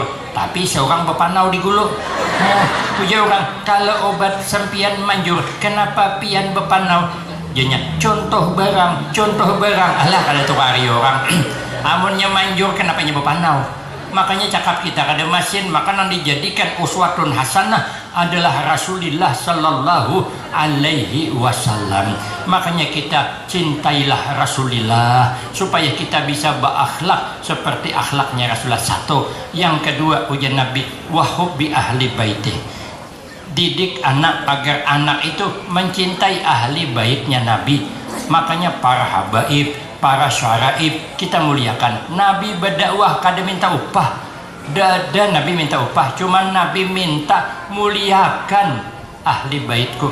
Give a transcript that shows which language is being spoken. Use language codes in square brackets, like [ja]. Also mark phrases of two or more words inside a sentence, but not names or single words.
[bjn] Tapi seorang berpanau di gulu. Puja orang, kalau obat sempian manjur, kenapa pian berpanau? [id] Jadinya contoh barang. [bjn] Alah kalau tuh hari orang. Amunnya manjur, kenapa nya berpanau? Makanya cakap kita kada masin, makanan dijadikan [ar] أسوة حسنة [bjn] adalah Rasulullah [ar] صلى الله عليه وسلم. [id] Makanya kita cintailah Rasulullah supaya kita bisa berakhlak seperti akhlaknya Rasulullah. Satu. Yang kedua, ujian Nabi [ar] وحب أهل بيتي. [id] didik anak agar anak itu mencintai ahli baitnya Nabi. Makanya para habaib, para syaraib kita muliakan. [bjn] Nabi berdakwah kada minta upah, ada Nabi minta upah, cuman Nabi minta muliakan ahli baitku.